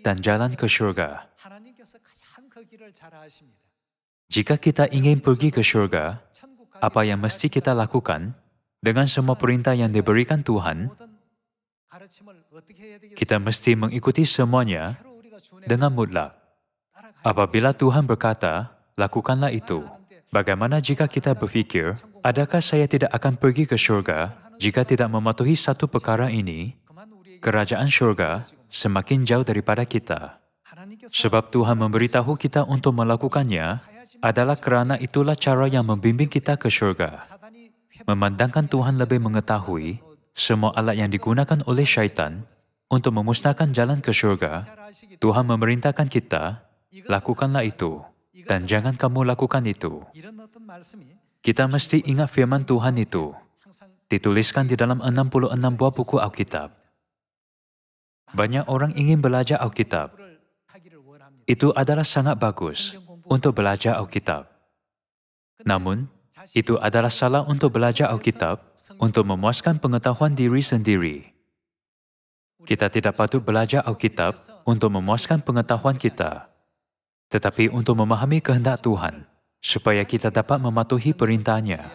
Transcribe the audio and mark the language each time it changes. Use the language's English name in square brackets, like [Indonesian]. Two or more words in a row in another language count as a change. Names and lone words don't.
[Malay] dan jalan ke syurga. [Korean] 하나님께서 가장 그 길을 잘 아십니다. [Malay] Jika kita ingin pergi ke syurga, [Korean] 천국 [Malay] apa yang mesti kita lakukan dengan semua perintah yang diberikan Tuhan, [Korean] 모든 가르침을 어떻게 해야 되겠습니까? [Malay] kita mesti mengikuti semuanya [Korean] 바로 우리가 준행 [Malay] dengan mutlak. [Korean] 따라가야 [Malay] Apabila Tuhan berkata, lakukanlah itu. Bagaimana jika kita berfikir, adakah saya tidak akan pergi ke syurga jika tidak mematuhi satu perkara ini? [Korean] 그만 우리에게 [Malay] Kerajaan syurga semakin jauh daripada kita. [Korean] 하나님께서 [Malay] Sebab Tuhan memberitahu kita untuk melakukannya adalah kerana itulah cara yang membimbing kita ke syurga. [Korean] 사단이 [Malay] Memandangkan Tuhan lebih mengetahui semua alat yang digunakan oleh syaitan untuk memusnahkan jalan ke syurga, [Korean] 잘 아시기 [Malay] Tuhan memerintahkan kita, lakukanlah itu, dan jangan kamu lakukan itu. [Korean] 이런 어떤 말씀이 [Malay] Kita mesti ingat firman Tuhan itu, [Korean] 항상 [Malay] dituliskan di dalam 66 buah buku Alkitab. Banyak orang ingin belajar Alkitab. [Korean] 불을 하기를 원합니다. [Malay] Itu adalah sangat bagus untuk belajar Alkitab. Namun, itu adalah salah untuk belajar Alkitab untuk memuaskan pengetahuan diri sendiri. Kita tidak patut belajar Alkitab untuk memuaskan pengetahuan kita, tetapi untuk memahami kehendak Tuhan, supaya kita dapat mematuhi perintahnya.